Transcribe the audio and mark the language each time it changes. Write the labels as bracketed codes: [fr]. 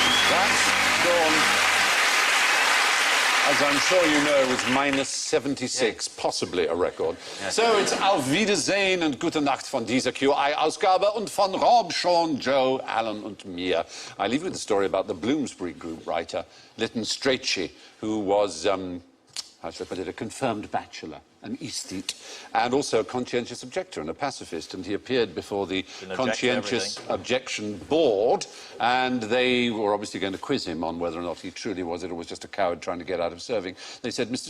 [en] That's gone, as I'm sure you know, was -76, possibly a record. Yes. So it's [de] Auf Wiedersehen und Gute Nacht von dieser QI-Ausgabe und von Rob, Sean, Joe, Alan und mir. [en] I leave you with the story about the Bloomsbury Group writer, Lytton Strachey, who was, how should I put it, a confirmed bachelor, an aesthete, and also a conscientious objector and a pacifist. And he appeared before the Conscientious Objection Board, and they were obviously going to quiz him on whether or not he truly was it or was just a coward trying to get out of serving. They said, Mr.